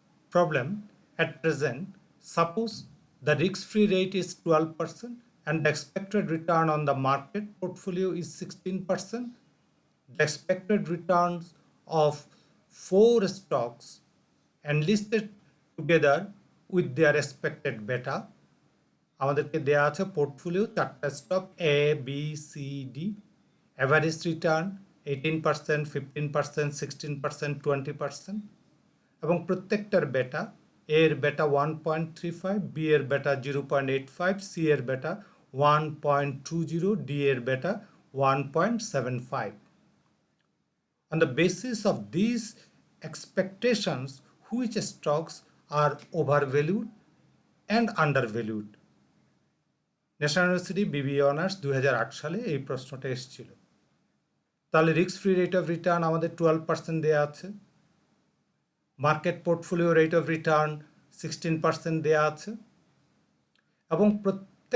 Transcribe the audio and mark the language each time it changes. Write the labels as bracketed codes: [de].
[en] Problem, at present, suppose the risk-free rate is 12% and the expected return on the market portfolio is 16%. The expected returns of 4 stocks enlisted together with their expected beta, [bn] আমাদেরকে দেয়া আছে portfolio 4টা stock ABCD, average return 18%, 15%, 16%, 20%, এবং প্রত্যেকটার বেটা, এর বেটা 1.35, B এর বেটা 0.85, সি এর বেটা 1.20, ডি এর বেটা 1.75. [en] On the basis of these expectations, which stocks are overvalued and undervalued? [bn] National university BBA honours 2008 সালে এই প্রশ্নটা এসেছিল। তাহলে risk free rate of return আমাদের 12% দেওয়া আছে, market portfolio rate of return 16% দেওয়া আছে, এবং প্রত্যেক